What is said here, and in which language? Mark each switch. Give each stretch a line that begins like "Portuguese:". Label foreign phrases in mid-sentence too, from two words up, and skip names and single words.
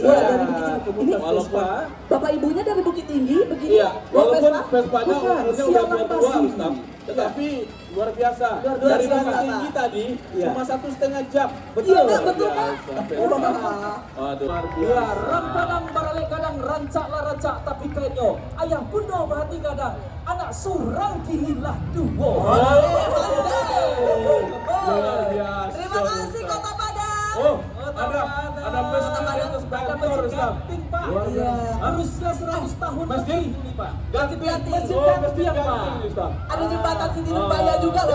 Indonesian: Iya, dari Bukit Tinggi. Komunitas Walaupun Vespa. Bapak ibunya dari Bukit Tinggi begini. iya, walaupun Vespanya Bukan, umurnya udah sialan tua, pasti. Ustaz. Tetapi luar biasa. Luar Dari biasa, Bukit Pak. Tinggi tadi Iya. cuma 1,5 jam. Iya, Luar betul, Pak. biasa, Oh, Vespa. Bapak. Aduh, luar Ya, biasa.
Minangkabau: rampadang barale kadang rancaklah rancak tapi kainyo ayah bunda berhati kadang anak surang kirilah duo.
Indonesian: Luar biasa. Terima kasih Kota Padang. Oh, ada Vespa di atas kantor, Ustaz. Pak. Iya. Harusnya 100 tahun Masjid? lebih ini, Pak. Ganti Masjid Oh, ganti masjid yang, Pak. ganti, Ustaz. Ada jembatan Siti Nurbaya juga loh